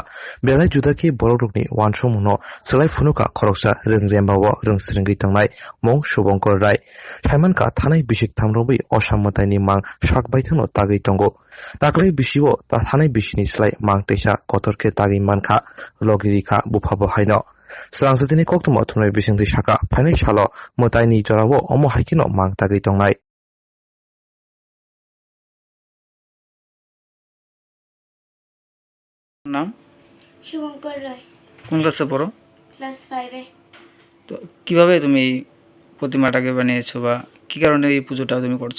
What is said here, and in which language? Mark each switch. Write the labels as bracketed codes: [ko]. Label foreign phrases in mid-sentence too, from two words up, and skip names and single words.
[trp] belai juda ke borokni wansomuno selai phunuka khoroksa rongremba rongsringui tongnai mong Shubhankar Rai Thaimanka thanai bisik thamrobai osammotani mang sakbaithono tagui tongo taklai bisio ta thanai bisini slai mang teisa kotorke tagui mankha logirikha bufabo haino srangsadini koktomo thumnai bisingdi saka phainai salo motaini jorao omo haikino mang tagui tongnai [bn] নাম শুভঙ্কর রায়, কোন ক্লাসে পড়ো? ক্লাস 5-এ। তো কিভাবে তুমি এই প্রতিমাটাকে বানিয়েছো বা কি কারণে এই পুজোটা তুমি করছো?